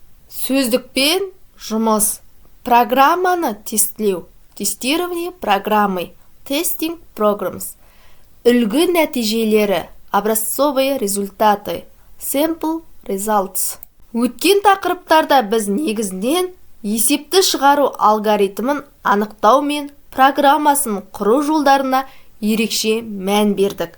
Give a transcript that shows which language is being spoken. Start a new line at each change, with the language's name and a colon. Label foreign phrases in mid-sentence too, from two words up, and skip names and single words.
Kazakh: Сөздікпен жұмыс. Программаны тестілеу.
Russian: Тестирование программы.
English: Testing programs.
Kazakh: Үлгі нәтижелері.
Russian: Образцовые результаты.
English: Sample results.
Kazakh: Өткен тақырыптарда біз негізінен есепті шығару алгоритмін анықтау мен программасын құру жолдарына ерекше мән бердік.